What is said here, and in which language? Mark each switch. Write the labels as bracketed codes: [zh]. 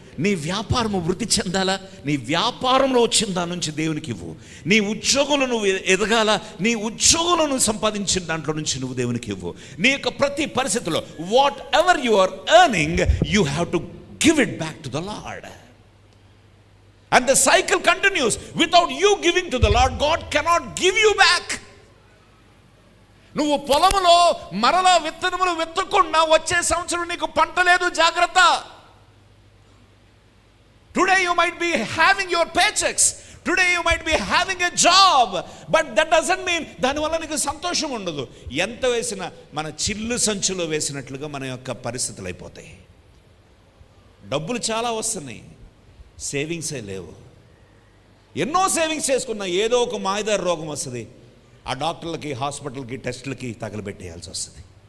[te] నీ వ్యాపారము వృద్ధి చెందాలా, నీ వ్యాపారంలో వచ్చిన దాని నుంచి దేవునికి ఇవ్వు. నీ ఉద్యోగంలో నువ్వు ఎదగాల, నీ ఉద్యోగంలో నువ్వు సంపాదించిన దాంట్లో నుంచి నువ్వు దేవునికి ఇవ్వు. నీ యొక్క ప్రతి పరిస్థితిలో [en] Whatever you are earning you have to give it back to the Lord. And the cycle continues. Without you giving to the Lord, God cannot give you back. [te] నువ్వు పొలములో మరలా విత్తనములు విత్తకుండా వచ్చే సంవత్సరం నీకు పంట లేదు, జాగ్రత్త. [en] Today you might be having your paychecks. Today you might be having a job. But that doesn't mean [te] దానివల్ల నీకు సంతోషం ఉండదు. ఎంత వేసినా మన చిల్లు సంచులో వేసినట్లుగా మన యొక్క పరిస్థితులు అయిపోతాయి. డబ్బులు చాలా వస్తున్నాయి, సేవింగ్సే లేవు. ఎన్నో సేవింగ్స్ చేసుకున్నా ఏదో ఒక మాయదారి రోగం వస్తుంది, ఆ డాక్టర్లకి హాస్పిటల్కి టెస్టులకి తగలబెట్టేయాల్సి వస్తుంది.